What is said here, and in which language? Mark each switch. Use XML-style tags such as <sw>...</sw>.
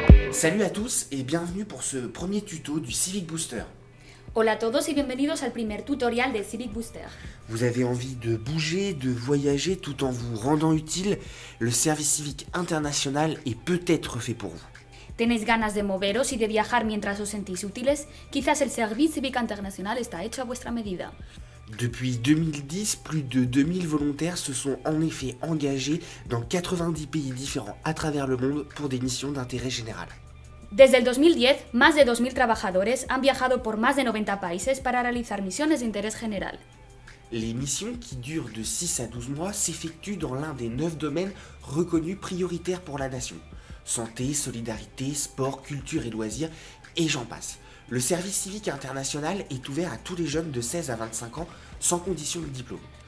<fr>Salut à tous et bienvenue pour ce premier tuto du Civic Booster.</fr> <es>Hola a todos y bienvenidos al primer tutorial del Civic Booster.</es> <fr>Vous avez envie de bouger, de voyager tout en vous rendant utile? Le service civique international est peut-être fait pour vous.</fr> <es>¿Tenéis ganas de moveros y de viajar mientras os sentís útiles? Quizás el Service Civic International está hecho a vuestra medida.</es> <fr>Depuis 2010, plus de 2000 volontaires se sont en effet engagés dans 90 pays différents à travers le monde pour des missions d'intérêt général.</fr> <es>Desde el 2010, más de 2000 trabajadores han viajado por más de 90 países para realizar misiones de interés general.</es> <fr>Les missions qui durent de 6 à 12 mois s'effectuent dans l'un des 9 domaines reconnus prioritaires pour la nation. Santé, solidarité, sport, culture et loisirs, et j'en passe. Le service civique international est ouvert à tous les jeunes de 16 à 25 ans sans condition de diplôme.</fr>